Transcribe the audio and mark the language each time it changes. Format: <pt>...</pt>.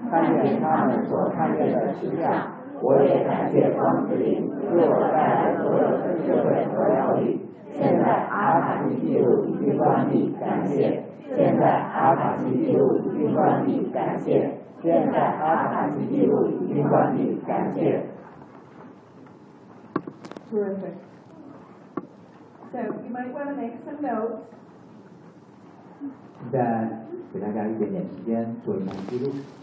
<zh>看见他们所看见的实相，我也感谢光之灵为我带来所有的智慧和疗愈。现在阿卡西记录已经关闭，感谢。现在阿卡西记录已经关闭，感谢。现在阿卡西记录已经关闭，感谢。</zh> <en>Terrific. So you might want to make some notes.</en> <zh>现在给大家一点点时间做一下记录。</zh>